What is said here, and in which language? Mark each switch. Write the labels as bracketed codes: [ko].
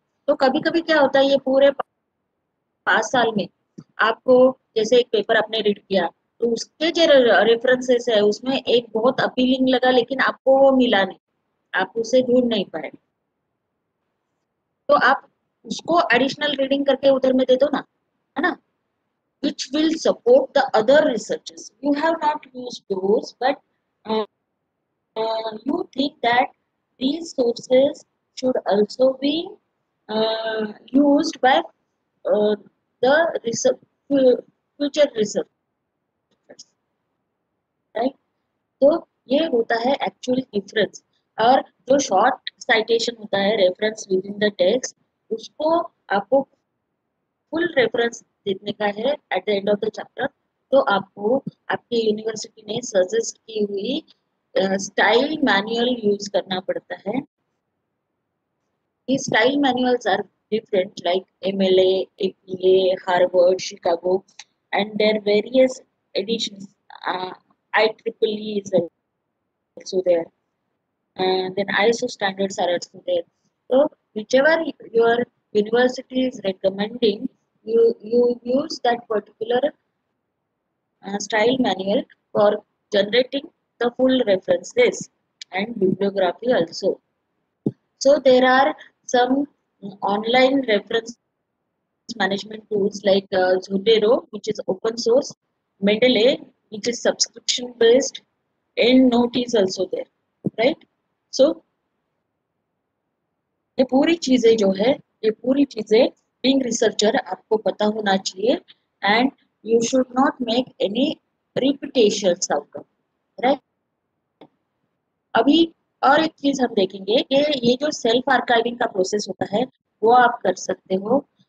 [hi] तो कभी कभी क्या होता है, ये पूरे 5 साल में आपको जैसे एक पेपर आपने रीड किया तो उसके जो रेफरेंसेस है उसमें एक बहुत अपीलिंग लगा लेकिन आपको वो मिला नहीं, आप उसे ढूंढ नहीं पाए, तो आप उसको एडिशनल रीडिंग करके उधर में दे दो ना, है ना? [en] which will support the other researches. You have not used those, but you think that these sources should also be used by the research, future researchers, right? [hi] तो ये होता है एक्चुअल डिफरेंस। और जो शॉर्ट साइटेशन होता है [en] reference within the text, [hi] उसको आपको फुल रेफरेंस देने का है [en] At the end of the chapter. [hi] तो आपको आपकी यूनिवर्सिटी ने सजेस्ट की हुई स्टाइल मैनुअल यूज करना पड़ता है। [en] These style manuals are different, like MLA, APA, Harvard, Chicago, and their various editions. IEEE is also there, and then ISO standards are also there. So whichever your university is recommending, you use that particular style manual for generating the full references and bibliography also. So there are some online reference management tools like Zotero, which is open source, Mendeley, which is subscription based, and Note is also there, right? [hi] So ये पूरी चीजें जो है, ये पूरी चीजें being researcher आपको पता होना चाहिए, [en] and you should not make any repetitions out of, [hi] right? अभी और एक चीज हम देखेंगे कि ये जो सेल्फ आर्काइविंग का प्रोसेस होता है वो आप कर सकते हो।